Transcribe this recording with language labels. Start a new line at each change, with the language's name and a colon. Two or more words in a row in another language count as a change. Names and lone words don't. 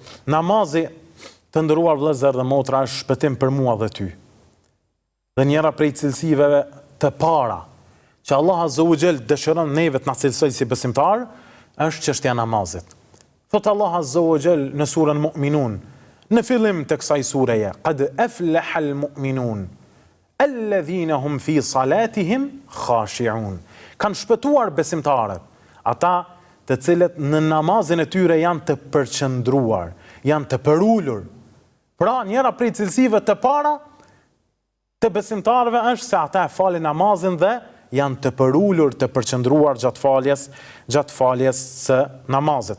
Albanian: Namazi, të nderuar vëllezër dhe motra, është shpëtim për mua dhe ty. Dhe njëra prej cilësive të para që Allah
Arabic: عز وجل
Albanian: dëshiron neve të na cilësoj si besimtar, është çështja e namazit. Thot Allah
Arabic: عز وجل
Albanian: në surën Mu'minun, në fillim të kësaj sureje,
Arabic: قد أفلح المؤمنون الذين هم في صلاتهم خاشعون.
Albanian: Kanë shpëtuar besimtarët, ata të cilët në namazin e tyre janë të përqendruar, janë të përulur. Pra, njëra prej cilësive të para të besimtarëve është se ata e falin namazin dhe janë të përulur, të përqendruar gjatë faljes së namazit.